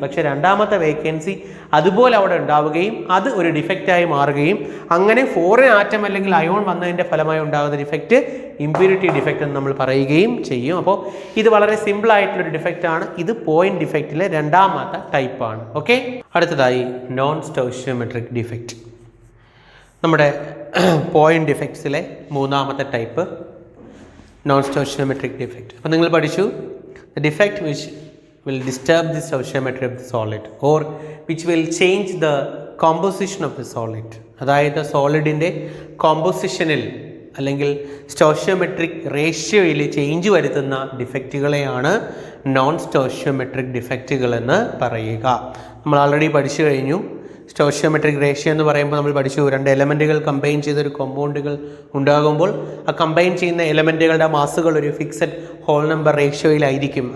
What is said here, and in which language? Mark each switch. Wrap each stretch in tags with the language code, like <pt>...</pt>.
<ml>പക്ഷേ രണ്ടാമത്തെ വേക്കൻസി അതുപോലെ അവിടെ ഉണ്ടാവുകയും അത് ഒരു ഡിഫക്റ്റായി മാറുകയും അങ്ങനെ ഫോറിൻ ആറ്റം അല്ലെങ്കിൽ അയോൺ വന്നതിൻ്റെ ഫലമായി ഉണ്ടാകുന്ന ഡിഫക്റ്റ് ഇംപ്യൂരിറ്റി ഡിഫക്റ്റ് എന്ന് നമ്മൾ പറയുകയും ചെയ്യും. അപ്പോൾ ഇത് വളരെ സിമ്പിളായിട്ടുള്ളൊരു ഡിഫക്റ്റാണ്. ഇത് പോയിന്റ് ഡിഫക്റ്റിലെ രണ്ടാമത്തെ ടൈപ്പാണ്. ഓക്കെ, അടുത്തതായി നോൺ സ്റ്റോഷിയോമെട്രിക് ഡിഫക്റ്റ്, നമ്മുടെ പോയിന്റ് ഡിഫക്ട്സിലെ മൂന്നാമത്തെ ടൈപ്പ് നോൺ സ്റ്റോഷിയോമെട്രിക് ഡിഫക്റ്റ്. അപ്പോൾ നിങ്ങൾ പഠിച്ചു</ml> <en>The defect which will disturb the stoichiometry of the solid or which will change the composition of the solid.</en> <ml>അതായത് സോളിഡിൻ്റെ കോമ്പോസിഷനിൽ അല്ലെങ്കിൽ സ്റ്റോഷ്യോമെട്രിക് റേഷ്യോയിൽ ചേഞ്ച് വരുത്തുന്ന ഡിഫക്റ്റുകളെയാണ് നോൺ സ്റ്റോഷ്യോമെട്രിക് ഡിഫക്റ്റുകൾ എന്ന് പറയുക. നമ്മൾ ആൾറെഡി പഠിച്ചു കഴിഞ്ഞു. സ്റ്റോഷ്യോമെട്രിക് റേഷ്യോ എന്ന് പറയുമ്പോൾ നമ്മൾ പഠിച്ചു, രണ്ട് എലമെൻറ്റുകൾ കമ്പൈൻ ചെയ്തൊരു കോമ്പൗണ്ടുകൾ ഉണ്ടാകുമ്പോൾ ആ കമ്പൈൻ ചെയ്യുന്ന എലമെൻറ്റുകളുടെ മാസുകൾ ഒരു ഫിക്സഡ് ഹോൾ നമ്പർ റേഷ്യോയിലായിരിക്കും.</ml>